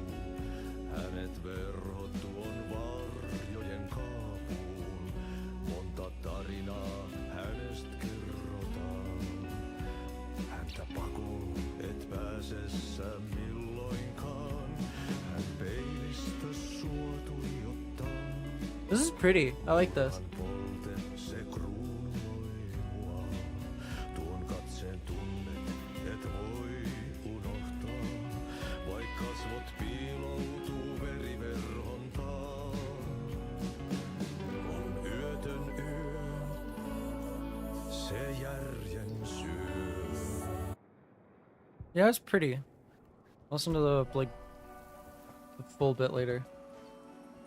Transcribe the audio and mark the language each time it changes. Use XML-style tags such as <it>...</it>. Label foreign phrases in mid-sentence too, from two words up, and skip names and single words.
<fi>Hänet verhot tuon varjojen kaapuun. Monta tarinaa hänestä kerrotaan. Häntä pakoon et pääse sä milloinkaan. Hän peilistä sua tuijottaa.</fi> <en>This is pretty. I like this.</en> <fi>Hän polte se kruunui mua. Tuon katseen tunnet et voi unohtaa. Vaik kasvot piiloutuu veriverhon taa. On yötön yö, se järjen syö.</fi> <en>Yeah, it's pretty. Listen to the like the full bit later.</en>